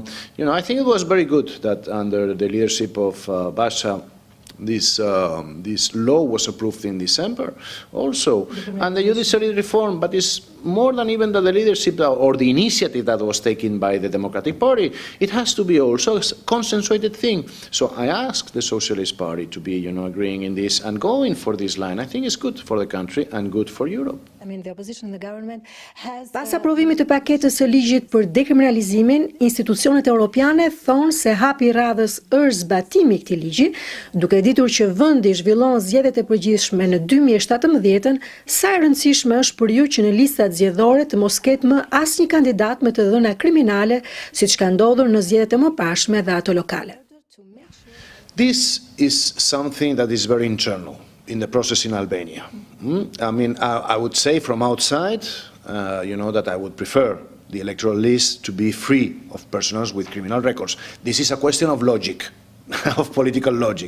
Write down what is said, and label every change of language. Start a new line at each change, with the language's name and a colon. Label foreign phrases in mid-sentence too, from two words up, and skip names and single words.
English: I think it was very good that under the leadership of Basha, this law was approved in December also, and the judiciary reform, but it's more than even the leadership or the initiative that was taken by the Democratic Party. It has to be also a consensuated thing. So I asked the Socialist Party to be, agreeing in this and going for this line. I think it's good for the country and good for Europe.
Albanian: Pas aprovimit të paketës së ligjit për dekriminalizimin, institucionet europiane thonë se hapi i radhës është zbatimi i këtij ligji, duke ditur që vendi zhvillon zgjedhjet e përgjithshme në 2017, sa e rëndësishme është për ju që në listat zgjedhore të mos ketë më asnjë kandidat me të dhëna kriminale, siç ka ndodhur në zgjedhjet e mëparshme dhe ato lokale.
English: This is something that is very internal in the process in Albania. I would say from outside, that I would prefer the electoral list to be free of persons with criminal records. This is a question of logic, of political logic.